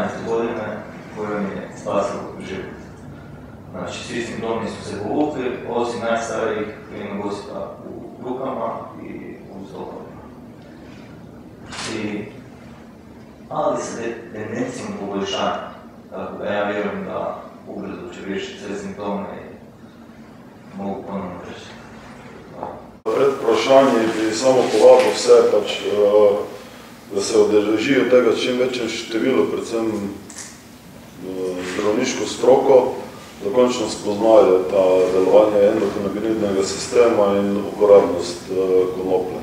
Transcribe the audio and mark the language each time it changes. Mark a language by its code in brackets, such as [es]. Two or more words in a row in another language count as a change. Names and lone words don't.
[hr] godine, koja mi je spasila život. Znači, svi simptomi su se povukli, osim najstarijih krivnog osjeta u rukama i u stopalima. Ali sa tendencijom poboljšanja, tako da ja vjerujem da ubrzo će riješiti sve simptome i mogu ponovno reći. [sl] Pred vprašanji bi samo povabil vse, da se odeležijo tega čim večjem številu, predvsem zdravniško stroko, da končno spoznajo ta delovanje endokannabinoidnega sistema in uporabnost konoplje.